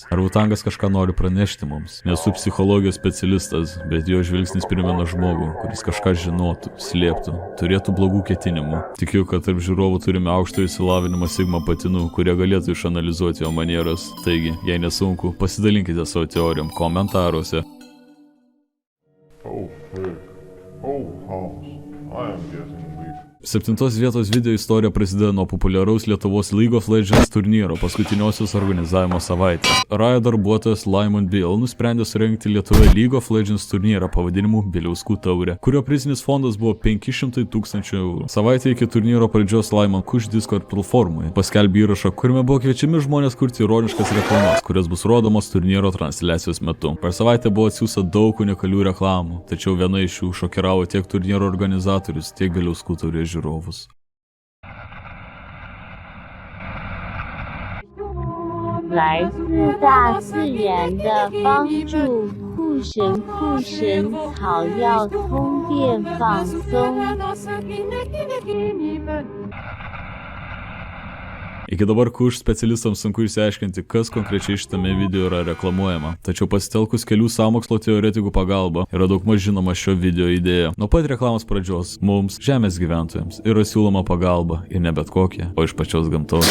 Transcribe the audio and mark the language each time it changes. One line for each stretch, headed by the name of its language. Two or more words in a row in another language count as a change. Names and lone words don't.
Lithuanian: Ar Wutangas kažką nori pranešti mums? Nesu psichologijos specialistas, bet jo žvilgsnis primena žmogų, kuris kažką žinotų, slėptų, turėtų blogų ketinimų. Tikiu, kad tarp žiūrovų turime aukšto išsilavinimą Sigma patinų, kurie galėtų išanalizuoti jo manieras. Taigi, jei nesunku, pasidalinkite savo teorijom komentaruose.
English: Oh, Rick. Oh, Hans. I am getting weak.
Lithuanian: 7 vietos video istorija prasideda nuo populiaraus Lietuvos League of Legends turnyro paskutiniosios organizavimo savaitės. Riot darbuotojas Laimon Bill nusprendė surengti Lietuvoje League of Legends turnyrą pavadinimu Biliauskų taurė, kurio prizinis fondas buvo 500 000 €. Savaitę iki turnyro pradžios Laimon Kush Discord platformoje paskelbė įrašą, kuriame buvo kviečiami žmonės kurti ironiškas reklamas, kurios bus rodomos turnyro transliacijos metu. Per savaitę buvo atsiųsta daug unikalių reklamų, tačiau viena iš jų šokiravo tiek turnyro organizatorius, tiek Biliauskų taurės žiūrovus.
Chinese: 来自大自然的帮助，酷神草药通电放松。
Lithuanian: Iki dabar Kush specialistams sunku išsiaiškinti, kas konkrečiai šitame video yra reklamuojama, tačiau pasitelkus kelių sąmokslo teoretikų pagalba yra daugmaž žinoma šio video idėja. Nuo pat reklamos pradžios mums, žemės gyventojams, yra siūloma pagalba ir ne bet kokia, o iš pačios gamtos.